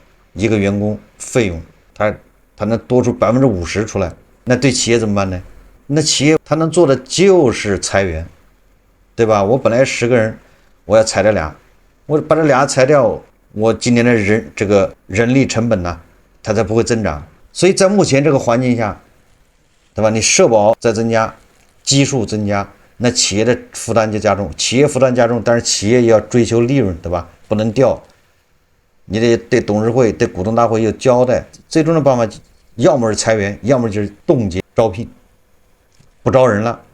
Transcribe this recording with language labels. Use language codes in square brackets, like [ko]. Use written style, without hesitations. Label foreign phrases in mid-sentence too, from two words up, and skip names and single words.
[zh] 一個員工費用，他能多出50%出來，那對企業怎麼辦呢？那企業他能做的就是裁員，對吧？我本來10個人，我要裁掉2，我把这2裁掉，我今年的人力成本呢，它才不會增長。所以在目前這個環境下，對吧？你社保在增加，基數增加，那企業的負擔就加重，企業負擔加重，但是企業也要追求利潤，對吧？不能掉，你得對董事會、对股東大會有交代。最終的辦法，要麼是裁員，要麼就是凍結招聘，不招人了。